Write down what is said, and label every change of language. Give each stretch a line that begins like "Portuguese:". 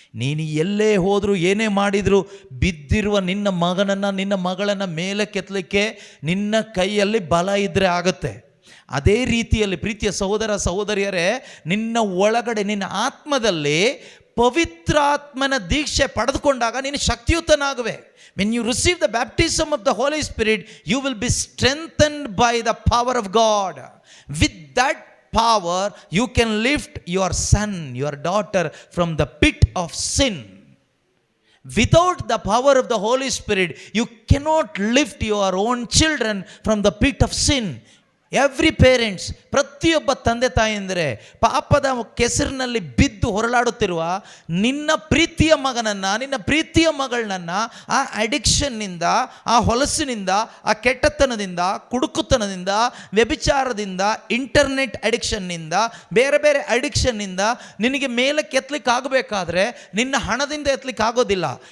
Kannada: ನೀನು ಎಲ್ಲೇ ಹೋದರೂ ಏನೇ ಮಾಡಿದರೂ ಬಿದ್ದಿರುವ ನಿನ್ನ ಮಗನನ್ನು ನಿನ್ನ ಮಗಳನ್ನು ಮೇಲೆ ಕೆತ್ತಲಿಕ್ಕೆ ನಿನ್ನ ಕೈಯಲ್ಲಿ ಬಲ ಇದ್ದರೆ ಆಗುತ್ತೆ. ಅದೇ ರೀತಿಯಲ್ಲಿ ಪ್ರೀತಿಯ ಸಹೋದರ ಸಹೋದರಿಯರೇ, ನಿನ್ನ ಒಳಗಡೆ ನಿನ್ನ ಆತ್ಮದಲ್ಲಿ ಪವಿತ್ರಾತ್ಮನ ದೀಕ್ಷೆ ಪಡೆದುಕೊಂಡಾಗ ನೀನು ಶಕ್ತಿಯುತನಾಗುವೆ.
English: When you receive the baptism of the Holy Spirit, you will be strengthened by the power of God. With that power, you can lift your son, your daughter from the pit of sin. Without the power of the Holy Spirit, you cannot lift your own children from the pit of sin. Every parents,
Kannada: ಪ್ರತಿಯೊಬ್ಬ ತಂದೆ ತಾಯಂದಿರೆ, ಪಾಪದ ಕೆಸರಿನಲ್ಲಿ ಬಿದ್ದು ಹೊರಳಾಡುತ್ತಿರುವ ನಿನ್ನ ಪ್ರೀತಿಯ ಮಗನನ್ನು, ನಿನ್ನ ಪ್ರೀತಿಯ ಮಗಳನ್ನ ಆ ಅಡಿಕ್ಷನ್ನಿಂದ, ಆ ಹೊಲಸಿನಿಂದ, ಆ ಕೆಟ್ಟತನದಿಂದ, ಕುಡುಕುತನದಿಂದ, ವ್ಯಭಿಚಾರದಿಂದ, ಇಂಟರ್ನೆಟ್ ಅಡಿಕ್ಷನ್ನಿಂದ, ಬೇರೆ ಬೇರೆ ಅಡಿಕ್ಷನ್ನಿಂದ ನಿನಗೆ ಮೇಲಕ್ಕೆ ಎತ್ತಲಿಕ್ಕೆ ಆಗಬೇಕಾದ್ರೆ ನಿನ್ನ ಹಣದಿಂದ ಎತ್ತಲಿಕ್ಕೆ ಆಗೋದಿಲ್ಲ.